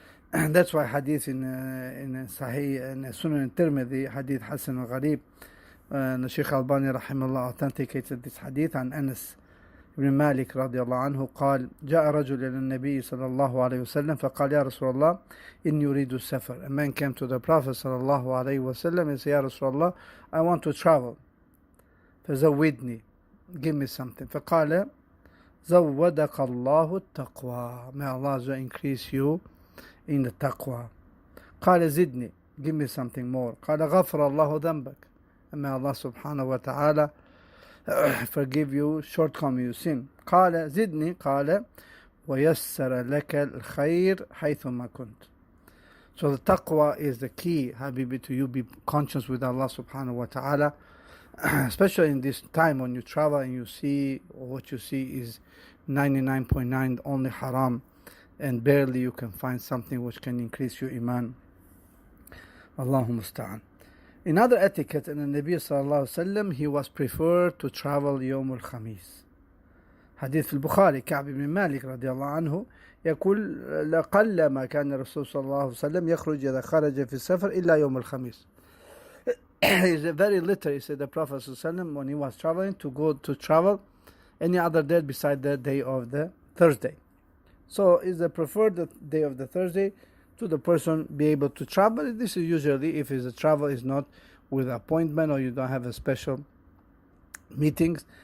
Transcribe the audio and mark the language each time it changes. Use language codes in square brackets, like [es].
[en] And that's why hadith in Sahih, in Sunan al-Tirmidhi, hadith Hasan al-Gharib, Sheikh Al-Albani rahimahullah authenticated this hadith [ar] عن أنس بن مالك رضي الله عنه قال جاء رجل إلى النبي صلى الله عليه وسلم فقال يا رسول الله إني أريد السفر. [en] A man came to the Prophet [ar] صلى الله عليه وسلم [en] and said, [ar] يا رسول الله, [en] I want to travel. [ar] فزودني, [en] give me something. [ar] فقال زودك الله التقوى. [en] May Allah increase you in the taqwa. [ar] قال زدني, [en] give me something more. [ar] قال غفر الله ذنبك. [en] And may Allah subhanahu wa ta'ala forgive you shortcoming, you sin. [ar] قال زدني, قال ويسر لك الخير حيثما كنت. [en] So the taqwa is the key, Habibi, to you be conscious with Allah subhanahu wa ta'ala, especially in this time when you travel and you see, or what you see is 99.9 only haram, and barely you can find something which can increase your iman. Allahu musta'an. Another etiquette in the Nabi sallallahu alaihi wasallam, he was preferred to travel [ar] يوم الخميس. حديث في البخاري كعب بن مالك رضي الله عنه يقول لقلما كان الرسول صلى الله عليه وسلم يخرج إذا خرج في السفر إلا يوم الخميس. [en] It's very little, he said, the Prophet [ar] صلى الله عليه وسلم, [en] when he was traveling, to go to travel any other day beside the day of the Thursday. So is the preferred day of the Thursday to the person be able to travel. This is usually if the travel is not with appointment or you don't have a special meetings.